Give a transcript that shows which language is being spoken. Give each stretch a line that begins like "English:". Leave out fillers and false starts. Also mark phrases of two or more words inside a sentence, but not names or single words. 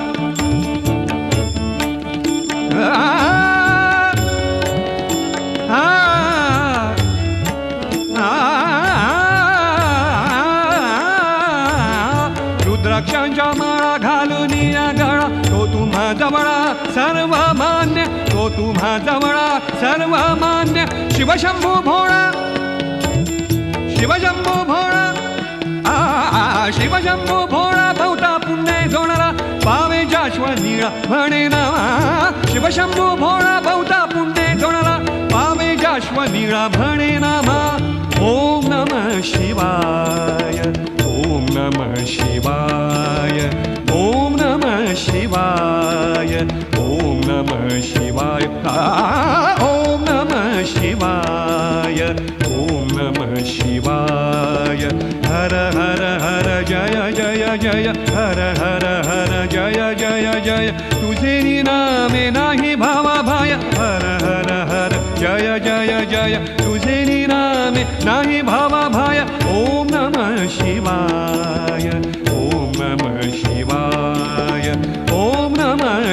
Marathi: रुद्राक्षांच्या माळा घालून या गळा तो तुम्हा जवळा सर्वमान्य तो तुम्हा जवळा सर्वमान्य शिवशंभू भोळा शिवशंभू भोळा शिवशंभू भोळा भवता पुण्य जोडला पावे जाश्व नीळा म्हणे नामा शिवशंभू भोळा भवता पुण्य जोडला पावे जाश्व नीळा म्हणे नामा
Sanskrit: ओम नमः शिवाय ओम नमः शिवाय ओम नमः शिवाय ओम नमः शिवाय ओम नमः शिवाय ओम नमः शिवाय
Marathi: हर हर हर जय जय जय हर हर हर जय जय जय तुझे नामे नाही भावा भाय हर हर हर जय जय जय तुझे नामे नाही भावा
Sanskrit: भाय ओम नमः शिवाय ओम नमः शिवाय ओम नमः